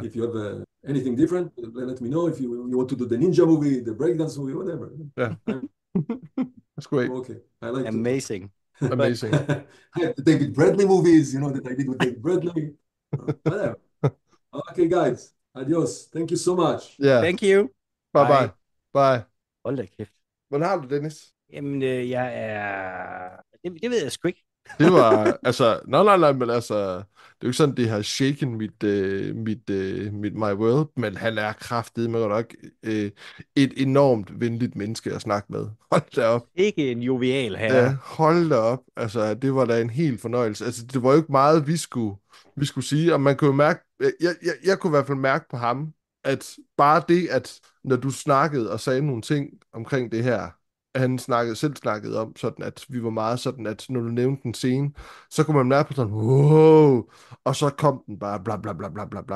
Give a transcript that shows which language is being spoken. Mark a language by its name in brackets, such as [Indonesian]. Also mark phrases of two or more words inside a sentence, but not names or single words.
[English] If you have anything different, let me know. If you want to do the ninja movie, the breakdance movie, whatever. Yeah. That's great. Okay. I like amazing. Amazing. I have the David Bradley movies, that I did with David Bradley. Whatever. Okay, guys. Adios. Thank you so much. Yeah. Thank you. Bye. Bye. [Danish] Hold da kæft. Hvordan har du, Dennis? Jamen, jeg er... Det ved jeg sgu ikke. Det var, altså... Nej, men altså... Det er jo ikke sådan, det har shaken mit [English] my world, [Danish] men han er kraftedeme nok et enormt venligt menneske at snakke med. Hold da op. Ikke en jovial herre. Ja, hold da op. Altså, det var da en helt fornøjelse. Altså, det var jo ikke meget, vi skulle sige, og man kunne jo mærke... Jeg kunne i hvert fald mærke på ham, at bare det, at når du snakkede og sagde nogle ting omkring det her, at han selv snakkede om, sådan at vi var meget sådan, at når du nævnte den scene, så kunne man mærke på sådan, wow, og så kom den bare bla bla bla bla bla bla.